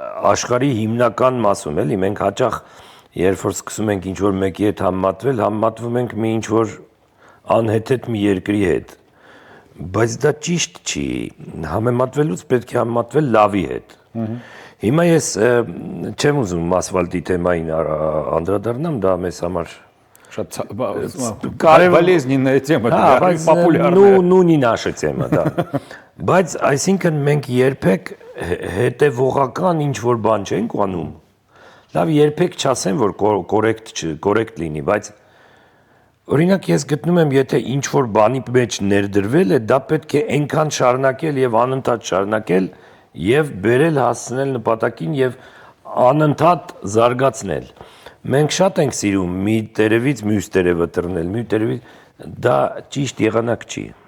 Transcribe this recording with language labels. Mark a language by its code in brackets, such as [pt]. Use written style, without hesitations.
[hy] աշխարհի հիմնական մասում էլի մենք հաճախ երբ որ սկսում ենք ինչ որ մեկի հետ համեմատվել, համեմատվում ենք մի ինչ որ անհեթեթ մի երկրի հետ, բայց դա ճիշտ չի, համեմատվելուց պետք է համեմատվել լավի հետ։ Հիմա ես չեմ ուզում ասֆալտի թեմային անդրադառնամ, դա մեզ համար Շատ [ru] болезненная тема, популярная. Ну не наша тема, да։ [hy] Բայց այսինքն մենք երբեք հետևողական ինչ որ բան չենք անում։ Լավ, երբեք չասեմ, որ կորեկտ լինի, բայց օրինակ ես գտնում եմ, եթե ինչ որ բանի մեջ ներդրվել է, դա պետք է այնքան շարունակել եւ անընդհատ շարունակել եւ բերել հասցնել նպատակին եւ անընդհատ զարգացնել։ Մենք շատ ենք սիրում մի տերևից մյուս տերևը տրնել, մի տերևից դա ճիշտ եղանակ չի։